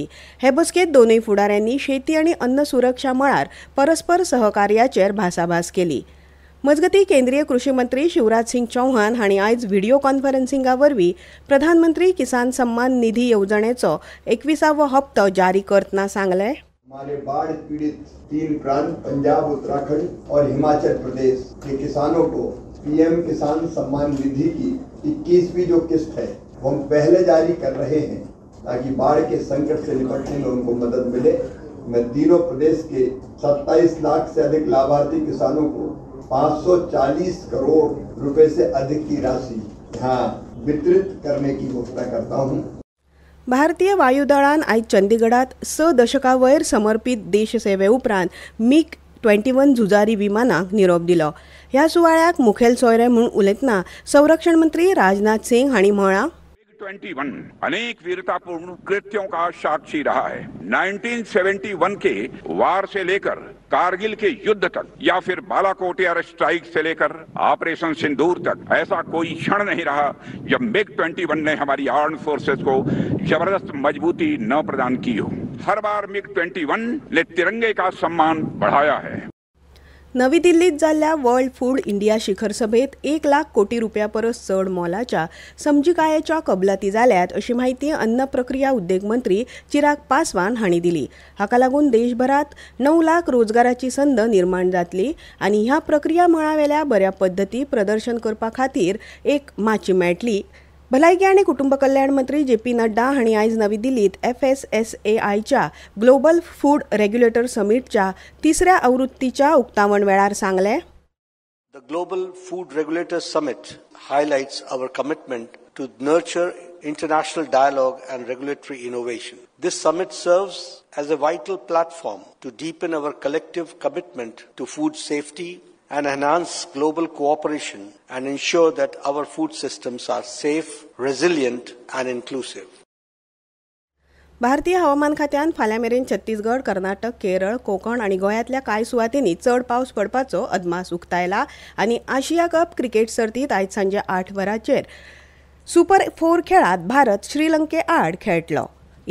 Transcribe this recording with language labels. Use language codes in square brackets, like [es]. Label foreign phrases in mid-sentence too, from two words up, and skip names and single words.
[kok] हे बसकेंत दोनूय फुडाऱ्यांनी शेती आनी अन्न सुरक्षा मळार परस्पर सहकार्याचेर भासाभास केली. मजगतीं केंद्रीय कृषी मंत्री शिवराज सिंग चौहान हांणी आयज व्हिडिओ कॉन्फरन्सिंगावरवीं प्रधानमंत्री किसान सम्मान निधी येवजणेचो 21वो हप्तो जारी करतना सांगलें. [hi] हमारे बाढ़ पीड़ित 3 प्रांत पंजाब, उत्तराखंड और हिमाचल प्रदेश के किसानों को पीएम किसान सम्मान निधि की 21वीं जो किस्त है वो हम पहले जारी कर रहे हैं ताकि बाढ़ के संकट से निपटने में उनको मदद मिले. मैं तीनों प्रदेश के 27 लाख से अधिक लाभार्थी किसानों को 540 करोड़ रुपए से अधिक की राशि यहाँ वितरित करने की घोषणा करता हूँ. [kok] भारतीय वायुदळान आयज चंदीगडात 6 दशकां वयर समर्पित देशसेवे उपरांत MiG-21 झुजारी विमानाक निरोप दिलो. ह्या सुवाळ्याक मुखेल सोयरे म्हूण उलयतना संरक्षण मंत्री राजनाथ सिंग हांणी म्हळां. [hi] MiG-21 अनेक वीरतापूर्ण कृत्यों का साक्षी रहा है. 1971 के वार से लेकर कारगिल के युद्ध तक या फिर बालाकोट [en] air strike [hi] से लेकर ऑपरेशन सिंदूर तक ऐसा कोई क्षण नहीं रहा जब MiG-21 ने हमारी [en] arm forces [hi] को जबरदस्त मजबूती न प्रदान की हो. हर बार MiG-21 ने तिरंगे का सम्मान बढ़ाया है. [kok] नवी दिल्लीत जाल्ल्या वर्ल्ड फूड इंडिया शिखर सभेत 1 लाख कोटी रुपया परस चड मोलाच्या समजिकायेच्या कबलाती जाल्यात अशी माहिती अन्न प्रक्रिया उद्देग मंत्री चिराग पासवान हांणी दिली. हाका लागून देशभरात 9 लाख रोजगाराची संद निर्माण जातली आनी ह्या प्रक्रिया मळावेल्या बऱ्या पद्दती प्रदर्शन करपा खातीर एक माची मेळटली. भलायकी आनी कुटुंब कल्याण मंत्री JP नड्डा हांणी आयज नवी दिल्लीत FSSAIच्या ग्लोबल फूड रेग्युलेटर समिटच्या 3ऱ्या आवृत्तीच्या उक्तावण वेळार सांगलें. [en] The Global Food Regulator Summit highlights our commitment to nurture international dialogue and regulatory innovation. This summit serves as a vital platform to deepen our collective commitment to food safety and enhance global cooperation and ensure that our food systems are safe, resilient and inclusive. [kok] भारतीय हवामान खात्यान फाल्यां मेरेन छत्तीसगड, कर्नाटक, केरळ, कोकण आनी गोंयांतल्या कांय सुवातींनी चड पावस पडपाचो अदमास उक्तायला आनी आशिया कप क्रिकेट सर्तीत आयज सांजे 8 वरांचेर सुपर 4 खेळांत भारत श्रीलंके आड खेळटलो.